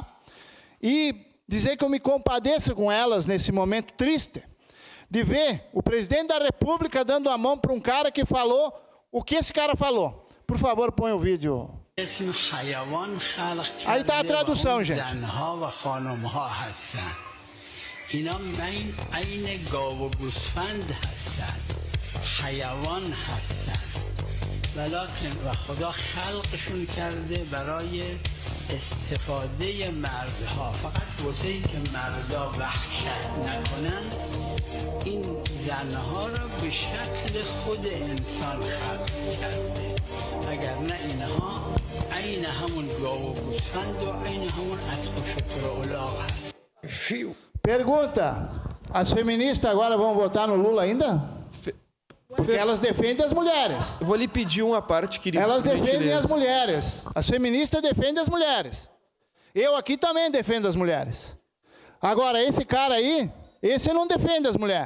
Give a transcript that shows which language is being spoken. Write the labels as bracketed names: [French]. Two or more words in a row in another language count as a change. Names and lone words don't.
[Portuguese] E dizer que eu me compadeço com elas nesse momento triste, de ver o presidente da República dando a mão para um cara que falou o que esse cara falou. Por favor, põe o vídeo. Aí está a tradução, gente. [Persian] ولكن و خدا خلقشون کرده برای استفاده مردها، فقط واسه این که مردا وحشت نکنن این زنها را به شکل خود انسان خلق کرده، وگرنه اینها عین همون گاو و گوسفند و عین همون اسب و شتر و الاغ هست. [Portuguese] Pergunta: as feministas agora vão votar no Lula ainda? Porque elas defendem as mulheres. Eu vou lhe pedir uma parte, querido. Elas defendem as mulheres. As feministas defendem as mulheres. Eu aqui também defendo as mulheres. Agora, esse cara aí, esse não defende as mulheres.